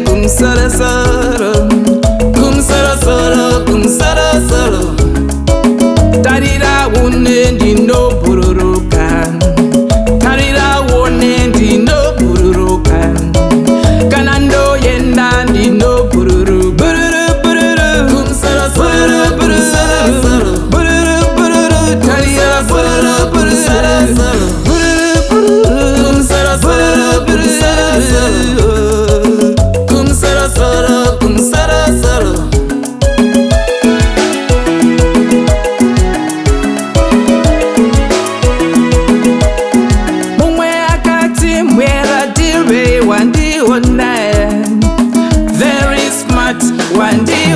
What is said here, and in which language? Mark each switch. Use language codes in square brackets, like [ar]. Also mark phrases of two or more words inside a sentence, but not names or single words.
[sn] kumsarasara Kumsarasara kumsarasara Tarira wone ndino bururuka Tarira wone ndino bururuka Kanando yenda ndino bururu bururu bururu Kumsarasara kumsarasara bururu bururu Tarira bururu bururu Kumsarasara bururu Kumsarasara kumsarasara [en] Very smart, [sn] wandi